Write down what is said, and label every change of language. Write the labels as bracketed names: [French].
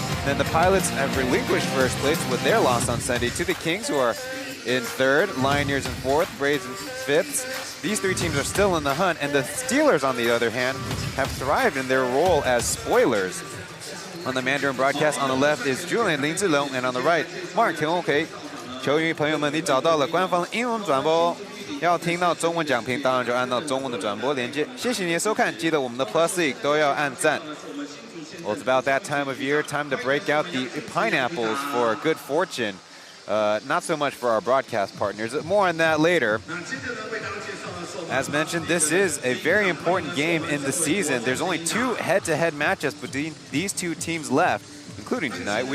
[English] Then the Pilots have relinquished first place with their loss on Sunday to the Kings, who are in third, Lioneers in fourth, Braves in fifth. These three teams are still in the hunt, and the Steelers, on the other hand, have thrived in their role as spoilers. On the Mandarin broadcast, on the left is Julian Lin Zilong, and on the right, Mark Tiong-OK. [Chinese] 球迷朋友们，你找到了官方英文转播。要听到中文讲评，当然就按到中文的转播连接。谢谢你的收看，记得我们的 Plus League 都要按赞。 [English] Well, it's about that time of year, time to break out the pineapples for good fortune. Not so much for our broadcast partners. More on that later. As mentioned, this is a very important game in the season. There's only two head-to-head matchups between these two teams left, including tonight.